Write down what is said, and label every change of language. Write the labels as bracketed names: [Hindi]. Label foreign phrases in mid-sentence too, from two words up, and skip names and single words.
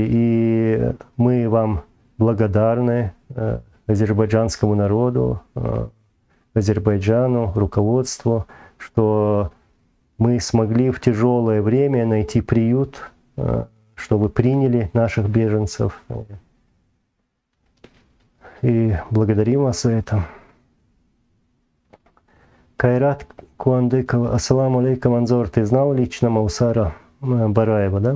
[Russian] И мы вам благодарны, азербайджанскому народу, Азербайджану, руководству, что мы смогли в тяжелое время найти приют, чтобы приняли наших беженцев. И благодарим вас за это. Кайрат Куандыкова. [Arabic] السلام عليكم, [Russian] Анзор. Ты знал лично Маусара Бараева, да?